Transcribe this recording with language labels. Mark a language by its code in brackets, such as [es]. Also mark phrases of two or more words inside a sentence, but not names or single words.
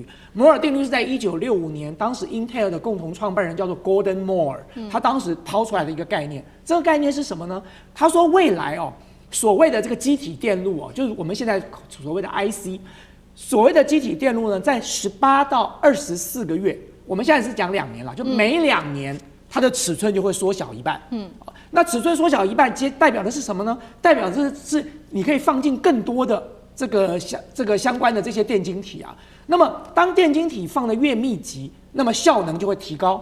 [zh] 摩爾定律是在1965年，當時 Intel 的共同創辦人叫做 Gordon Moore， 他當時拋出來的一個概念。這個概念是什麼呢？他說未來所謂的這個基體電路就是我們現在所謂的 IC。所謂的基體電路呢，在18到24個月，我們現在是講2年了，就每2年它的尺寸就會縮小一半。那尺寸縮小一半，代表的是什麼呢？代表的是你可以放进更多的这個相關的這些電晶體啊。那麼當電晶體放得越密集，那麼效能就會提高。